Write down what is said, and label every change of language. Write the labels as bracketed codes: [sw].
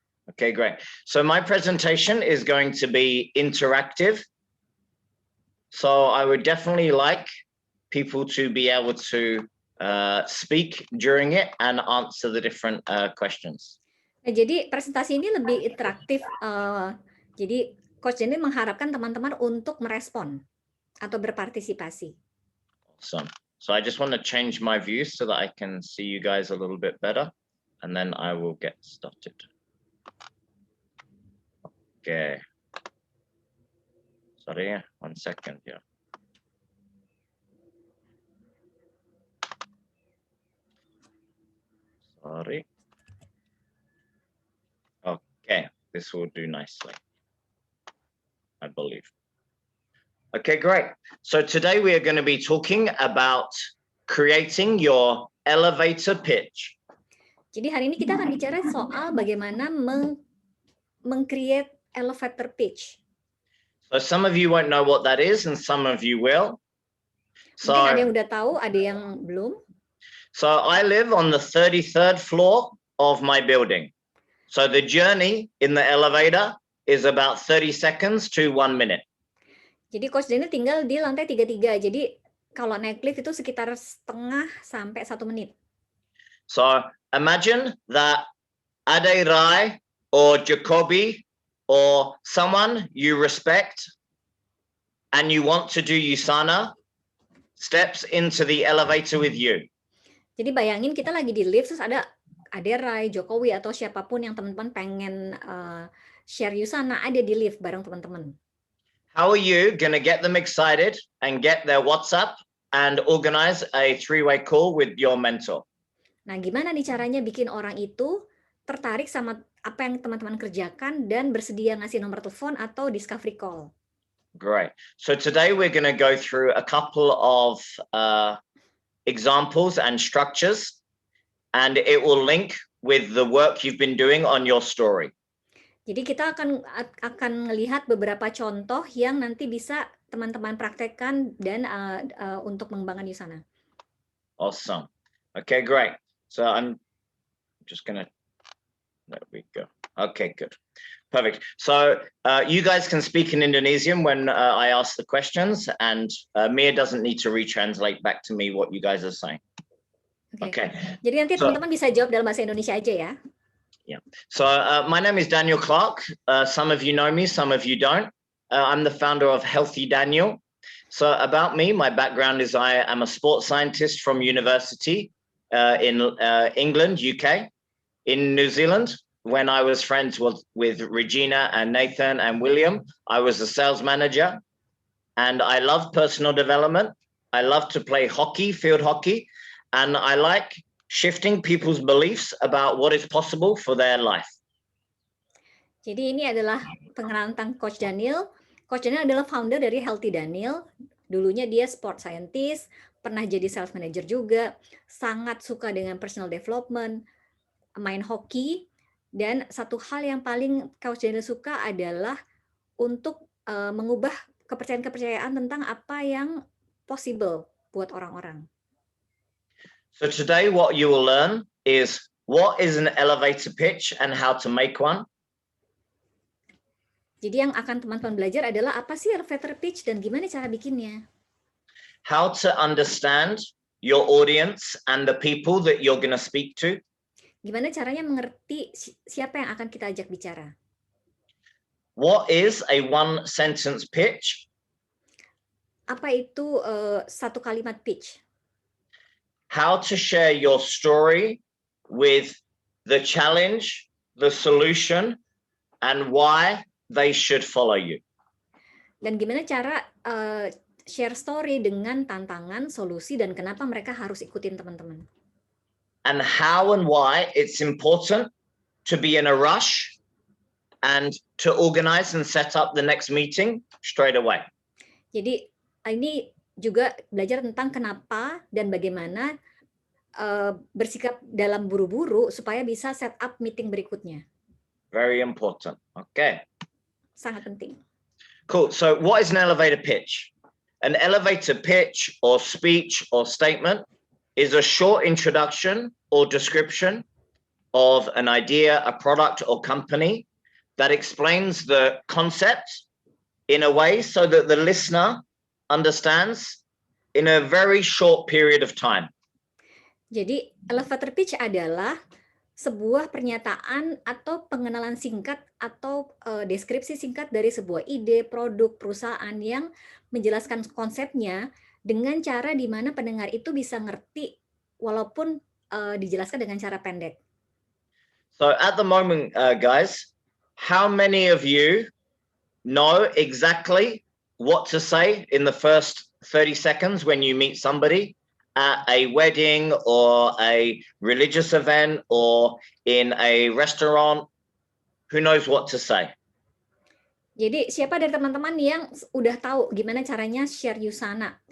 [en] Okay, great. So my presentation is going to be interactive. So I would definitely like people to be able to speak during it and answer the different questions. [id] Nah, jadi presentasi ini lebih interaktif. Jadi Coach Jenny mengharapkan teman-teman untuk merespon atau berpartisipasi. [en] Awesome. So I just want to change my view so that I can see you guys a little bit better, and then I will get started. Okay. Sorry, 1 second here. Sorry. Okay, this will do nicely, I believe. Okay, great. So today we are going to be talking about creating your elevator pitch. [id] Jadi hari ini kita akan bicara soal bagaimana meng-create elevator pitch. [en] So some of you won't know what that is and some of you will. So, [id] Mungkin ada yang udah tahu, ada yang belum. [en] So I live on the 33rd floor of my building. So the journey in the elevator is about 30 seconds to 1 minute. [id] Jadi Coach Daniel tinggal di lantai 33. Jadi kalau naik lift itu sekitar setengah sampai 1 menit. [en] So imagine that Ade Rai or Jacobi or someone you respect and you want to do Usana steps into the elevator with you. [id] Jadi bayangin kita lagi di lift terus ada Ade Rai, Jokowi atau siapapun yang teman-teman pengen share Usana ada di lift bareng teman-teman. [en] How are you going to get them excited and get their WhatsApp and organize a 3-way call with your mentor? [id] Nah, gimana nih caranya bikin orang itu tertarik sama apa yang teman-teman kerjakan dan bersedia ngasih nomor telepon atau discovery call? [en] Great. So today we're going to go through a couple of examples and structures, and it will link with the work you've been doing on your story. [id] Jadi kita akan melihat beberapa contoh yang nanti bisa teman-teman praktekkan dan untuk mengembangkan Usana. [en] Awesome. Okay, great. So I'm just gonna, there we go. Okay, good. Perfect. So you guys can speak in Indonesian when I ask the questions, and Mia doesn't need to retranslate back to me what you guys are saying. Okay. [id] Jadi nanti teman-teman bisa jawab dalam bahasa Indonesia aja ya. [en] Yeah. So my name is Daniel Clarke. Some of you know me, some of you don't. I'm the founder of Healthy Daniel. So about me, my background is I am a sports scientist from university in England, UK. In New Zealand, when I was friends with Regina and Nathan and William, I was a sales manager. And I love personal development. I love to play hockey, field hockey. And I like shifting people's beliefs about what is possible for their life. [id] Jadi ini adalah pengenalan tentang Coach Daniel. Coach Daniel adalah founder dari Healthy Daniel. Dulunya dia sport scientist, pernah jadi sales manager juga, sangat suka dengan personal development, main hoki, dan satu hal yang paling Coach Daniel suka adalah untuk mengubah kepercayaan-kepercayaan tentang apa yang possible buat orang-orang. [en] So today what you will learn is what is an elevator pitch and how to make one. [id] Jadi yang akan teman-teman belajar adalah apa sih elevator pitch dan gimana cara bikinnya. [en] How to understand your audience and the people that you're going to speak to. [id] Gimana caranya mengerti siapa yang akan kita ajak bicara. [en] What is a one sentence pitch? [id] Apa itu satu kalimat pitch? [en] How to share your story with the challenge, the solution, and why they should follow you. [id] Dan gimana cara share story dengan tantangan, solusi, dan kenapa mereka harus ikutin teman-teman. [en] And how and why it's important to be in a rush and to organize and set up the next meeting straight away. [id] Jadi ini juga belajar tentang kenapa dan bagaimana bersikap dalam buru-buru supaya bisa set up meeting berikutnya. [en] Very important. Okay. [id] Sangat penting. [en] Cool. So what is an elevator pitch? An elevator pitch or speech or statement is a short introduction or description of an idea, a product or company that explains the concept in a way so that the listener understands in a very short period of time. Jadi elevator pitch adalah sebuah pernyataan atau pengenalan singkat atau deskripsi singkat dari sebuah ide, produk, perusahaan yang menjelaskan konsepnya dengan cara di mana pendengar itu bisa ngerti walaupun dijelaskan dengan cara pendek. So at the moment, guys, how many of you know exactly what to say in the first 30 seconds when you meet somebody at a wedding or a religious event or in a restaurant? Who knows what to say? [id] Jadi siapa dari teman-teman yang udah tahu gimana caranya share Usana?